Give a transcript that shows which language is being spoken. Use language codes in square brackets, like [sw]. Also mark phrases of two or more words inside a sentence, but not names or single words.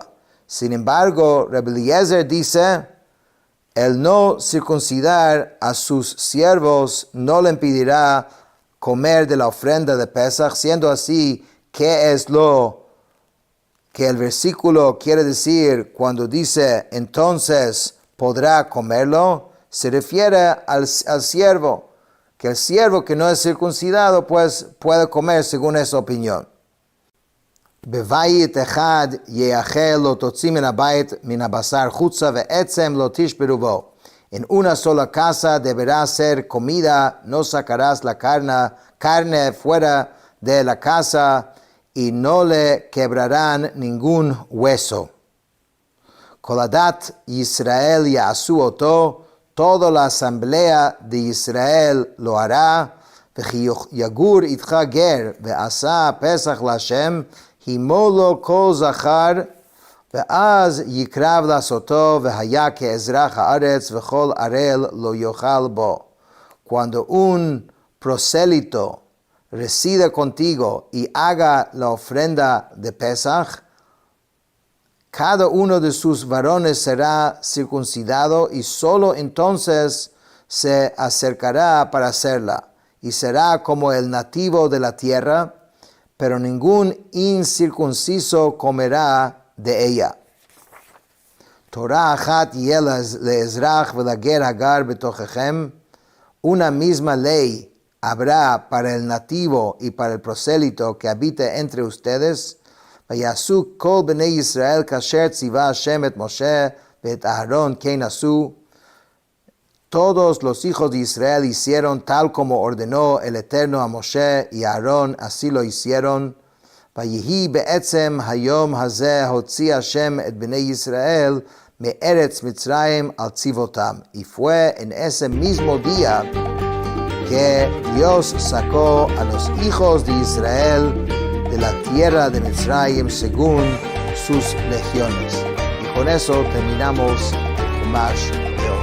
[es] Sin embargo, Rabbi Eliezer dice, el no circuncidar a sus siervos no le impedirá comer de la ofrenda de Pesach, siendo así, ¿qué es lo que el versículo quiere decir cuando dice, entonces podrá comerlo? Se refiere al siervo, que el siervo que no es circuncidado pues puede comer según esa opinión. [he] בבית אחד יאכל לא תוציא מן הבית מן הבשר חוצה ועצם לא תשברו בו. [es] En una sola casa deberá ser comida, no sacarás la carne fuera de la casa y no le quebrarán ningún hueso. [he] כל עדת ישראל יעשו אתו, [es] toda la asamblea de Israel lo hará. [he] יגור אתך גר ועשה פסח לה' המול לו כל זכר ואז יקרב לעשתו והיה כאזרח הארץ וכל ערל לא יאכל בו. [es] Cuando un prosélito resida contigo y haga la ofrenda de Pesach, cada uno de sus varones será circuncidado y solo entonces se acercará para hacerla, y será como el nativo de la tierra, pero ningún incircunciso comerá de ella. [he] תורה אחת יהיה לאזרח ולגר הגר בתוככם, [es] una misma ley habrá para el nativo y para el prosélito que habite entre ustedes. [he] ויעשו כל בני ישראל כאשר צוה ה' את משה ואת אהרן כן עשו. [es] Todos los hijos de Israel hicieron tal como ordenó el Eterno a Moshe y a Aarón, así lo hicieron. [he] ויהי בעצם היום הזה הוציא ה' את בני ישראל מארץ מצרים על צבאתם. [es] Y fue en ese mismo día que Dios sacó a los hijos de Israel de la tierra de Mitzrayim según sus legiones. Y con eso terminamos Chumash